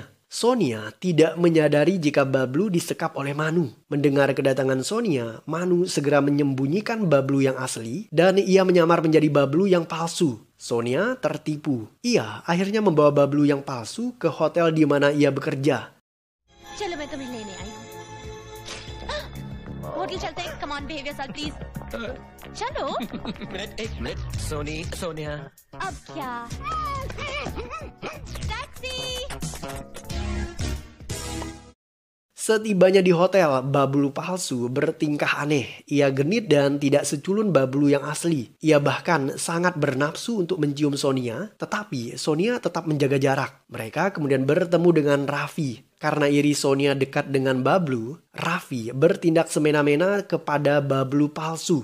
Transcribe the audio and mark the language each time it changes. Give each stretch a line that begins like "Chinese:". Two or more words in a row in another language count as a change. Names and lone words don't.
Indonesian: Sonia tidak menyadari jika Bablu disekap oleh Manu. Mendengar kedatangan Sonia, Manu segera menyembunyikan Bablu yang asli dan ia menyamar menjadi Bablu yang palsu. Sonia tertipu. Ia akhirnya membawa Bablu yang palsu ke hotel di mana ia bekerja.
Hindi: चलो मैं तुम्हें लेने आई हूँ। होटल चलते हैं।
English: Come on, behave yourself, please.
Hindi: चलो। एक मिनट सोनिया। अब क्या? टैक्सी।
Indonesian: Setibanya di hotel, Bablu palsu bertingkah aneh. Ia genit dan tidak seculun Bablu yang asli. Ia bahkan sangat bernafsu untuk mencium Sonia, tetapi Sonia tetap menjaga jarak. Mereka kemudian bertemu dengan Raffi. Karena iri Sonia dekat dengan Bablu, Raffi bertindak semena-mena kepada Bablu palsu.